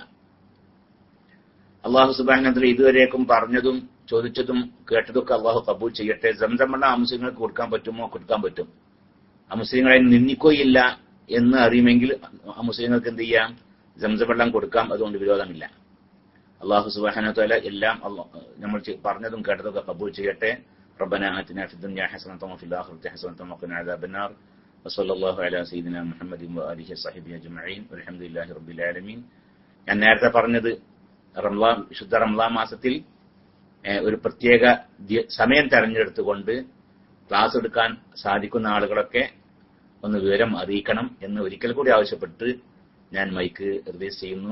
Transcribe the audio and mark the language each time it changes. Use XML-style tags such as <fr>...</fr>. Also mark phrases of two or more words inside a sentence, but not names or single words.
<ar>الله سبحانه وتعالى</ar> <ml>ഇതുവരേക്കും പറഞ്ഞതും ചോദിച്ചതും കേട്ടതൊക്കെ അള്ളാഹു കബൂൽ ചെയ്യട്ടെ. സംസം വെള്ളം ആ മുസ്ലിങ്ങൾക്ക് കൊടുക്കാൻ പറ്റുമോ? കൊടുക്കാൻ പറ്റും. ആ മുസ്ലിങ്ങളെ നിന്ദിക്കുകയില്ല എന്ന് അറിയുമെങ്കിൽ ആ മുസ്ലിങ്ങൾക്ക് എന്ത് ചെയ്യാം? സംസം വെള്ളം കൊടുക്കാം. അതുകൊണ്ട് വിരോധമില്ല.</ml> <ar>الله سبحانه وتعالى</ar> <ml>എല്ലാം നമ്മൾ പറഞ്ഞതും കേട്ടതൊക്കെ കബൂൽ ചെയ്യട്ടെ.</ml> <ar>ربنا آتنا في الدنيا حسنة وفي الآخرة حسنة وقنا عذاب النار وصلى الله على سيدنا محمد وآله وصحبه أجمعين والحمد لله رب العالمين.</ar> <ml>ഞാൻ നേരത്തെ പറഞ്ഞത് വിശുദ്ധ റമളാൻ മാസത്തിൽ ഒരു പ്രത്യേക സമയം തെരഞ്ഞെടുത്തുകൊണ്ട് ക്ലാസ് എടുക്കാൻ സാധിക്കുന്ന ആളുകളൊക്കെ ഒന്ന് വിവരം അറിയിക്കണം എന്ന് ഒരിക്കൽ കൂടി ആവശ്യപ്പെട്ട് ഞാൻ</ml> <en>mike release</en> <ml>ചെയ്യുന്നു.</ml>